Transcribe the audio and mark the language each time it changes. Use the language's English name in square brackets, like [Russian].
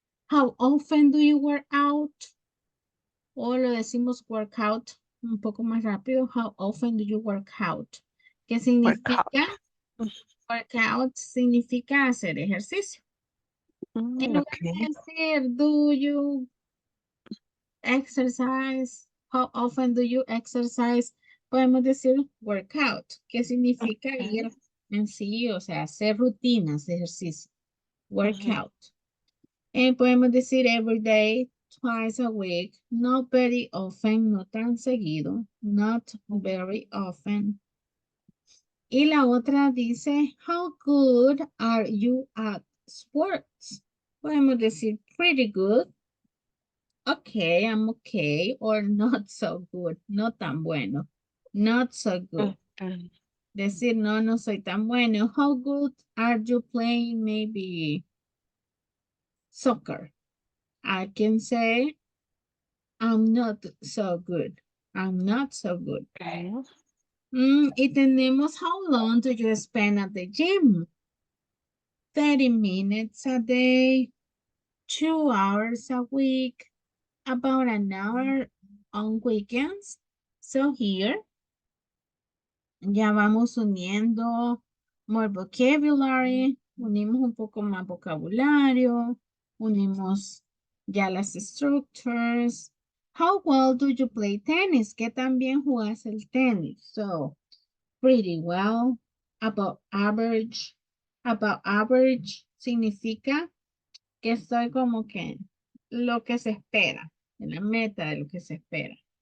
[English] How often do you work out? [Spanish] O lo decimos work out un poco más rápido. [English] How often do you work out? [Spanish] ¿Qué [English] Workout. [Spanish] significa? Workout significa hacer ejercicio. En lugar de [English] Ok. decir, do you exercise? How often do you exercise? [Spanish] Podemos decir workout, que significa [English] Okay. [Spanish] ir en sí, o sea, hacer rutinas de ejercicio. Ujú. [English] Workout. [Spanish] Podemos decir [English] every day, twice a week, not very often, [Spanish] no tan seguido, [English] not very often. [Spanish] Y la otra dice, [English] how good are you at sports? Podemos decir pretty good, okay, I'm okay, or not so good, [Spanish] no tan bueno, [English] not so good. Okay. [Spanish] Decir no, no soy tan bueno. [English] How good are you playing maybe soccer? I can say I'm not so good. I'm not so good. Okay. [Spanish] Y tenemos [English] how long do you spend at the gym? 30 minutes a day, 2 hours a week, about an hour on weekends. [Spanish] So here ya vamos uniendo [English] more vocabulary, [Spanish] unimos un poco más vocabulario, unimos ya las structures. [English] How well do you play tennis? [Spanish] ¿Qué tan bien jugas el tenis? [English] So, pretty well, above average. [Spanish] Above average significa que estoy como que lo que se espera, en la meta de lo que se espera.